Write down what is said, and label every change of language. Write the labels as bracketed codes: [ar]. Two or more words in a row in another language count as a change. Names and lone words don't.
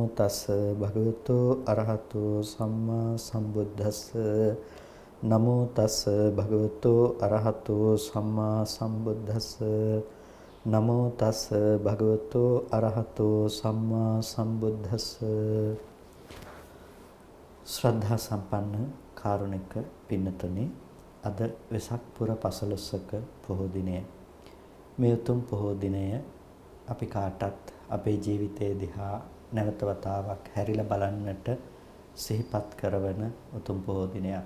[pi] තස්ස භගවතු අරහතු සම්මා සම්බුද්දස්ස නමෝ තස්ස භගවතු අරහතු සම්මා සම්බුද්දස්ස නමෝ තස්ස භගවතු අරහතු සම්මා සම්බුද්දස්ස. [si] ශ්‍රද්ධා සම්පන්න කාරුණික පින්නතුනි, අද වෙසක් පුර 15ක පොහෝ දිනය. මේ උතුම් පොහෝ දිනය අපි කාටත් අපේ ජීවිතයේ දිහා නැවත වතාවක් හැරිලා බලන්නට සිහිපත් කරවන උතුම් පොහෝ දිනයක්.